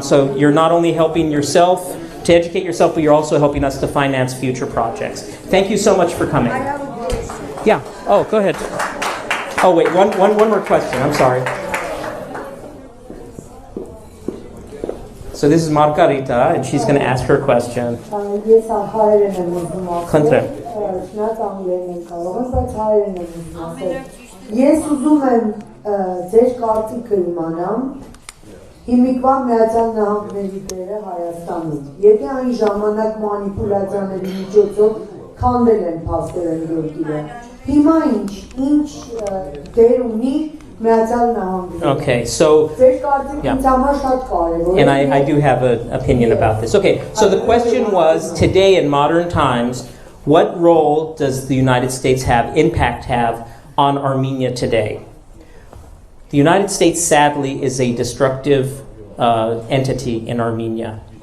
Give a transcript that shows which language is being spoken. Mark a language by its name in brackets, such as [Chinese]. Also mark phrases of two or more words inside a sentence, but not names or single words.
[English] So you're not only helping yourself to educate yourself, but you're also helping us to finance future projects. Thank you so much for coming. I have a question. Yeah. Oh, go ahead. Oh, wait. One more question. I'm sorry. So this is Margarita, and she's going to ask her question. [Armenian] Ես հայերեն եմ ուզում ասել։ Խնդրեմ։ Շնորհակալ անգլերեն եմ կարող, բայց հայերեն եմ ուզում ասել։ Ես ուզում եմ ձեր կարծիքը իմանամ հիմիկվա Միացյալ Նահանգների դերը Հայաստանում։ Եթե այն ժամանակ մանիպուլյացիաների միջոցով քանդել են փաստերեն երկիրը, հիմա ինչ դեր ունի Միացյալ Նահանգները։ [English] Okay, so [Armenian] Ձեր կարծիքը ինձ համար շատ կարևոր է։ [English] and I do have an opinion about this. Okay, so the question was, today in modern times, what role does the United States have on Armenia today? The United States, sadly, is a destructive entity in Armenia.